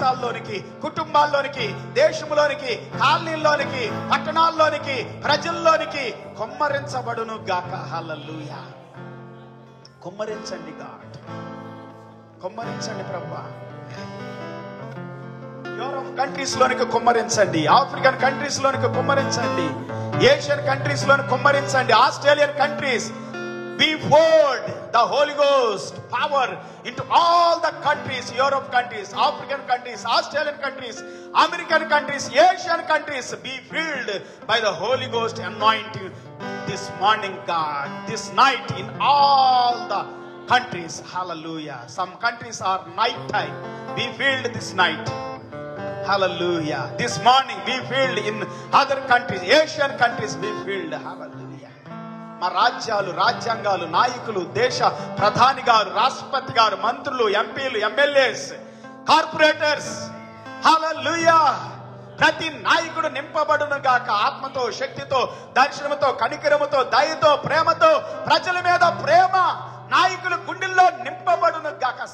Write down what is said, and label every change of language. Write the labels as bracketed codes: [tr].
[te] జీవితాల్లోనికి, కుటుంబాల్లోనికి, దేశంలోనికి, కాలనీల్లోనికి, పట్టణాల్లోనికి, ప్రజల్లోనికి కుమ్మరించబడును గాక. హల్లెలూయా. కుమ్మరించండి గాడ్, కుమ్మరించండి ప్రభువా. Europe countries లోనికి కుమ్మరించండి, ఆఫ్రికన్ కంట్రీస్ లోనికి కుమ్మరించండి, ఏషియన్ కంట్రీస్ లోని కుమ్మరించండి, Australian countries. [en] Behold the Holy Ghost power into all the countries, Europe countries, African countries, Australian countries, American countries, Asian countries. Be filled by the Holy Ghost anointing this morning, God, this night in all the countries. Hallelujah. Some countries are night time. Be filled this night. Hallelujah. This morning be filled in other countries, Asian countries. Be filled. Hallelujah. [te] మా రాజ్యాలు, రాజ్యాంగాలు, నాయకులు, దేశ ప్రధాని గారు, రాష్ట్రపతి గారు, మంత్రులు, ఎంపీలు, ఎమ్మెల్యేస్, కార్పొరేటర్స్, హల్లెలూయా, ప్రతి నాయకుడు నింపబడును గాక ఆత్మతో, శక్తితో, దర్శనముతో, కనికరముతో, దయతో, ప్రేమతో, ప్రజల మీద ప్రేమ నాయకులు గుండెల్లో నింపబడును గాక.